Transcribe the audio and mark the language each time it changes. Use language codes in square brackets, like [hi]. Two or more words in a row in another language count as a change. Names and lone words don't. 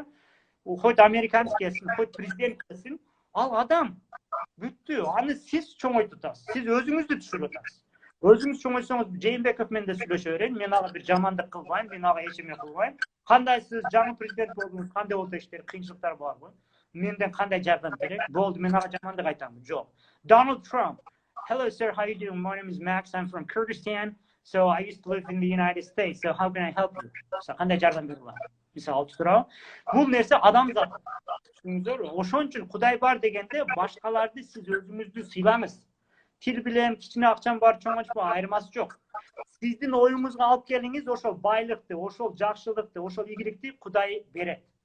[ky] Хоть американец келсин, хоть президент келсин, ал адам бүттү. Аны сиз чоңойтуп атасыз. Сиз өзүңүздү түшүрүп атасыз. Өзүңүз чоңойтсоңуз, Жээнбеков менен да сүйлөшө берейин. Мен ага бир жамандык кылбайм, мен ага эч эме кылбайм. Кандай сиз жаңы президент болдуңуз, кандай болду иштер, кыйынчылыктар барбы? Менден кандай жардам керек? Болду, мен ага жамандык айтамбы? Жок. [en] Donald Trump. Hello sir, how you doing? My name is Max. I'm from Kyrgyzstan. So I used to live in the United States. So how can I help you? [ky] Кандай жардам бере алам? Мисалы туурабы? Бул нерсе адамзат. Түшүндүңүздөр? Ошон үчүн Кудай бар дегенде башкаларды сиз өзүңүздү сыйламыз. Тил билем, кичине акчам бар, чоң ачпа, айырмасы жок. Сиздин оюңузга алып келиңиз, ошол байлыкты, ошол жакшылыкты, ошол ийгиликти Кудай берет.